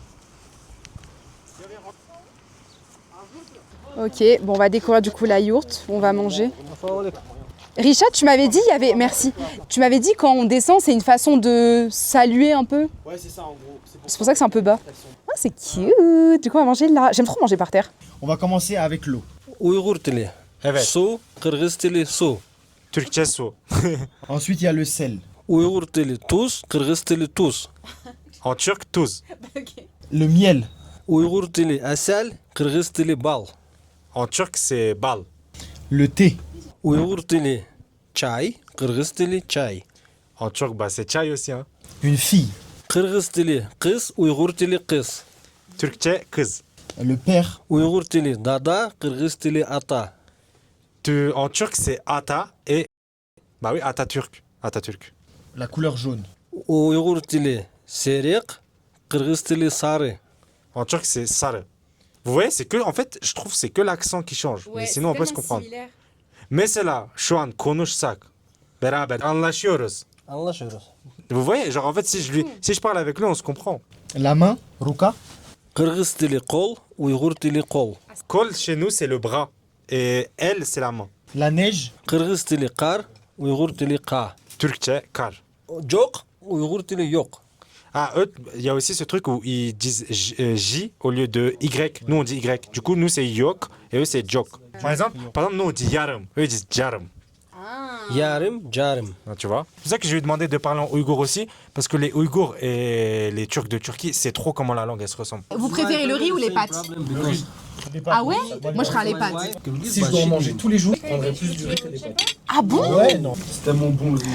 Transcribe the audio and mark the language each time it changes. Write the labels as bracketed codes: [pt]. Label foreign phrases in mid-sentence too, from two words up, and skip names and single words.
[fr] Ok, bon, on va découvrir du coup la yourte. On va manger. Richard, tu m'avais dit, il y avait. Merci. Tu m'avais dit quand on descend, c'est une façon de saluer un peu. Ouais, c'est ça en gros. C'est pour ça que c'est un peu bas. Ah, c'est cute. Du coup, on va manger là. J'aime trop manger par terre. On va commencer avec l'eau. [tr] Uyghur dili. Evet. Su, Kırgız dili su. Türkçe su. [fr] Ensuite, il y a le sel. [tr] Uyghur dili tuz, Kırgız dili tuz. [fr] En turc, tuz. Le miel. [tr] Uyghur dili asal, Kırgız dili bal. [fr] En turc, c'est bal. Le thé. [tr] Uyghur dili çay, Kırgız dili çay. [fr] En turc, bah, c'est chai aussi. Hein. Une fille. [tr] Kırgız dili kız, Uyghur dili kız. Türkçe, kız. [fr] Le père. [tr] Uyghur dili dada, Kırgız dili ata. [fr] En turc, c'est ata et. Bah oui, Atatürk. Atatürk. La couleur jaune. [tr] Uyghur dili serik, Kırgız dili sarı. [fr] En turc, c'est sarı. Vous voyez, c'est que, en fait, je trouve que c'est que l'accent qui change. Mais sinon, on peut se comprendre. [tr] Mesela şu an konuşsak beraber anlaşıyoruz. Anlaşıyoruz. [fr] Vous voyez, genre en fait, si je parle avec lui, on se comprend. La main. [ru] Ruka. [tr] Kırgız dili kol, Uyghur dili kol. [fr] Kol chez nous, c'est le bras. Et elle, c'est la main. La neige. [tr] Kırgız dili kar, Uyghur dili ka. Türkçe, kar. Yok, Uyghur dili yok. [fr] Ah, eux, il y a aussi ce truc où ils disent J au lieu de Y. Nous, on dit Y. Du coup, nous, c'est yok et eux, c'est jok. Par exemple, nous, on dit yarım. Eux, ils disent jarım. [tr] Yarım, carım. [fr] Ah, tu vois. C'est pour ça que je lui ai demandé de parler en ouïghour aussi, parce que les Ouïghours et les Turcs de Turquie, c'est trop comment la langue, elle se ressemble. Vous préférez le riz ou les pâtes? Ah ouais? Moi, je serais les pâtes. Si je dois en manger tous les jours, je prendrais plus du riz que des pâtes. Ah bon? Ouais, non. C'est tellement bon le riz.